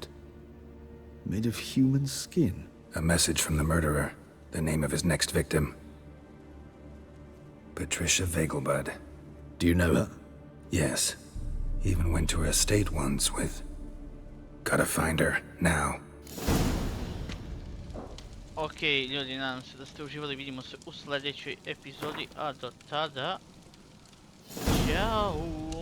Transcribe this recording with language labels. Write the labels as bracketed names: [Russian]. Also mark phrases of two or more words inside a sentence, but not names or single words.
[English] Made of human skin. A message from the murderer. The name of his next victim. Patricia Vegelbud. Do you know her? Yes. Even went to her estate once with... Gotta find her, now. [Bosnian] Ok, ljudi, nadam se da ste uživali, vidimo se u sljedećoj epizodi, a do tada... Ćao!